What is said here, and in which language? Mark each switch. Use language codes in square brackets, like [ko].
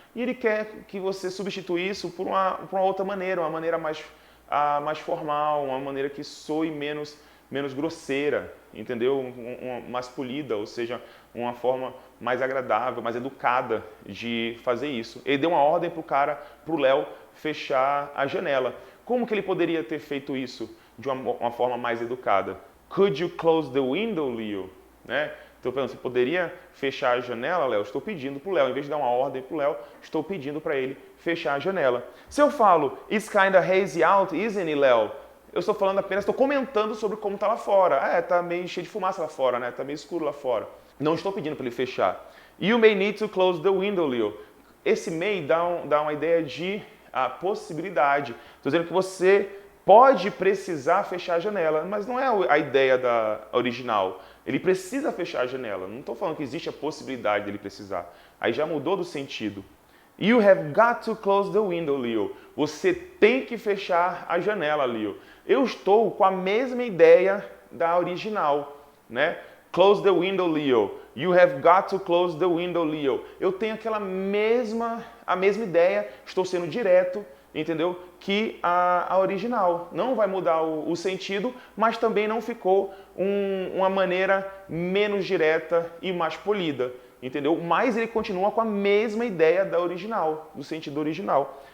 [pt] E ele quer que você substitua isso por uma outra maneira, uma maneira mais formal, uma maneira que soe menos grosseira, entendeu? Mais polida, ou seja, uma forma mais agradável, mais educada de fazer isso. Ele deu uma ordem para o Léo, fechar a janela. Como que ele poderia ter feito isso de uma forma mais educada? [en] Could you close the window, Leo? [pt] Né? Então, você poderia fechar a janela, Léo? Estou pedindo para o Léo, em vez de dar uma ordem para o Léo, estou pedindo para ele fechar a janela. Se eu falo, [en] it's kinda hazy out, isn't it, Léo? [pt] Eu estou falando apenas, estou comentando sobre como está lá fora. Está meio cheio de fumaça lá fora, né? Está meio escuro lá fora. Não estou pedindo para ele fechar. [en] You may need to close the window, Leo. [pt] Esse may dá uma ideia de possibilidade. Estou dizendo que você pode precisar fechar a janela, mas não é a ideia da original. Ele precisa fechar a janela. Não estou falando que existe a possibilidade dele precisar. Aí já mudou do sentido. [en] You have got to close the window, Leo. [pt] Você tem que fechar a janela, Leo. Eu estou com a mesma ideia da original, né? [en] Close the window, Leo. You have got to close the window, Leo. [pt] Eu tenho a mesma ideia, estou sendo direto, entendeu? Que a original. Não vai mudar o sentido, mas também não ficou uma maneira menos direta e mais polida, entendeu? Mas ele continua com a mesma ideia da original, do sentido original.